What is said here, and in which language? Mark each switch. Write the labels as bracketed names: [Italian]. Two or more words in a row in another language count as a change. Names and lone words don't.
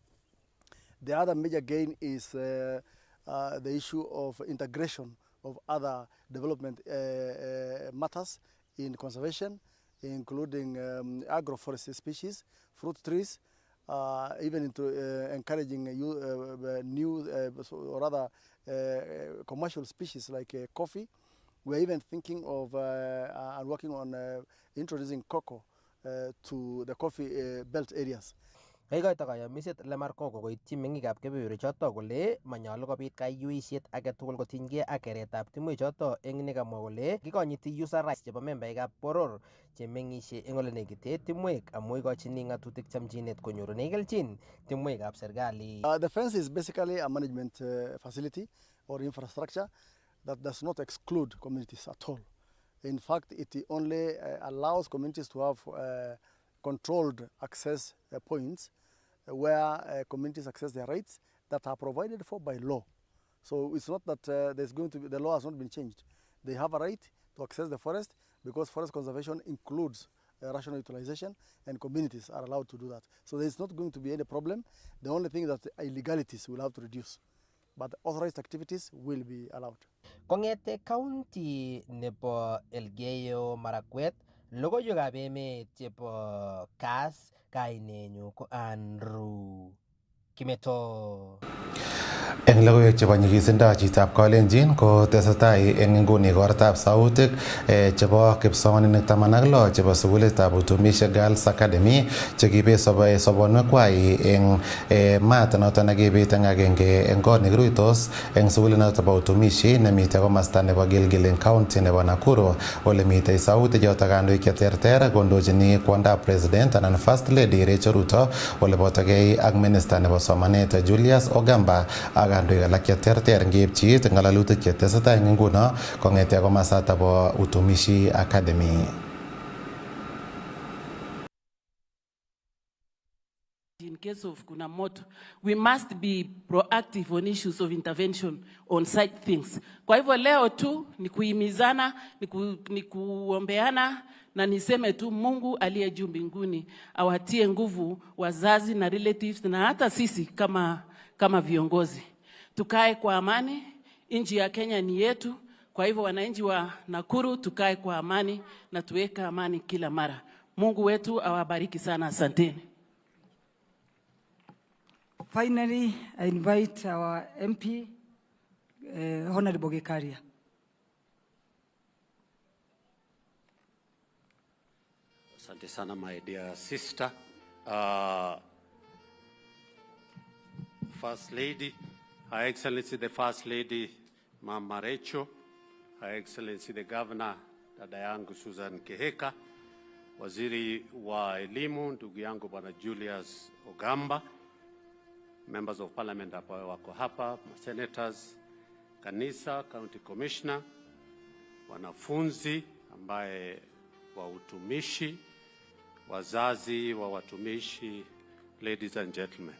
[English] The other major gain is the issue of integration of other development matters in conservation, including agroforestry species, fruit trees, even into encouraging new or rather commercial species like coffee. We're even thinking of and working on introducing cocoa to the coffee belt areas. [Kalenjin] Kaikoito kayamiset Lemar Koko koityi meng'ikab kebeberwechoto kole manyolu kobit kayuisiet age tugul kotinygei ak keretab timwechoto eng nekamwa kole kikonyiti [English] user rights [Kalenjin] chebo membaikab boror che meng'isie eng ole nekite timwek amu ikochini ng'atutik chamchinet konyorune kelchin timwekab serikali. [English] The fence is basically a management facility or infrastructure that does not exclude communities at all. In fact, it only allows communities to have controlled access points where communities access their rights that are provided for by law. So it's not that there's going to be, the law has not been changed. They have a right to access the forest because forest conservation includes rational utilization, and communities are allowed to do that. So there's not going to be any problem. The only thing that illegalities will have to reduce, but authorized activities will be allowed. [Kalenjin] Kongete county nebo Elgeyo Marakwet, logoiwekab emet chebo Kass, kainenyu ko Andrew Kimeto. Eng logoiwek chebo nyigisindo chitab Kalenjin ko tesetai eng nguni kortab sautik chebo kipsomaninik 16 chebo sukulitab Utumishi Girls Academy chekibe sobonwekwai eng maat noto nekibit eng agenge eng kot nekiruitos eng sukulinoto bo Utumishi nemite komasta nebo Gilgil eng county nebo Nakuru ole mitei sautik choto kandoik cheterter kondochini kwondab president anan [English] first lady [Kalenjin] Rachel Ruto ole botokei ak minister nebo somanet Julius Ogamba ak kandoik alak cheterter ngeipchi ngalalutik chetesetai eng nguno kong'ete komasta bo Utumishi Academy. [English] In case of [Swahili] kuna moto, [English] we must be proactive on issues of intervention on site things. [Swahili] Kwa hivyo leo tu ni kuhimizana, ni kuombeana na niseme tu Mungu aliye juu mbinguni awatie nguvu wazazi na relatives na hata sisi kama viongozi. Tukae kwa amani, nchi ya Kenya ni yetu. Kwa hivyo wananchi wa Nakuru tukae kwa amani na tuweka amani kila mara. Mungu wetu awabariki sana, asanteni. [English] Finally, I invite our MP, Honorable Gekaria. [Swahili] Asante sana, [English] my dear sister. First Lady, Her Excellency the First Lady, Mama Rachel, Her Excellency the Governor, [Swahili] dada yangu Susan Keheka, Waziri wa Elimu, ndugu yangu Bwana Julius Ogamba, [English] Members of Parliament [Swahili] ambao wako hapa, Senators, Kanisa, [English] County Commissioner, [Swahili] wanafunzi ambaye wa utumishi, wazazi wa watumishi, [English] ladies and gentlemen.